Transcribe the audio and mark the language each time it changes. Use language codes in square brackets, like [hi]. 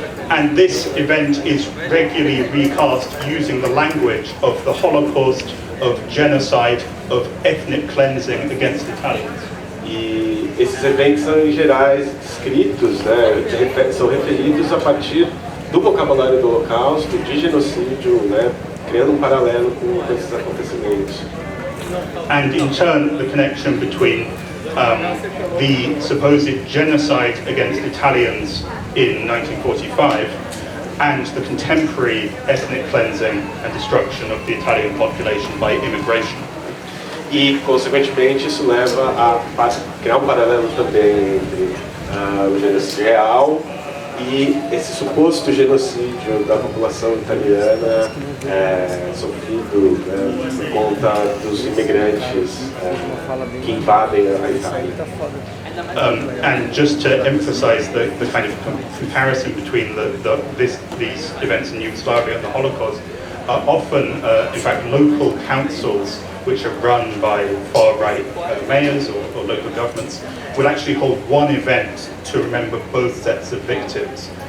[en] And this event is regularly recast using the language of the Holocaust, of genocide, of ethnic cleansing against Italians. [pt] E esses eventos são em geral descritos, são referidos a partir do vocabulário do Holocausto, de genocídio, criando um paralelo com esses acontecimentos. [en] And in turn, the connection between the supposed genocide against Italians in 1945 and the contemporary ethnic cleansing and destruction of the Italian population by immigration. [pt] E, consequentemente, isso leva a criar um paralelo também entre o genocídio real e esse suposto genocídio da população italiana sofrido por conta dos imigrantes que invadem a Itália. [en] And just to emphasize the kind of comparison between these events in Yugoslavia and the Holocaust, often, in fact, local councils which are run by far-right mayors or local governments will actually hold one event to remember both sets of victims.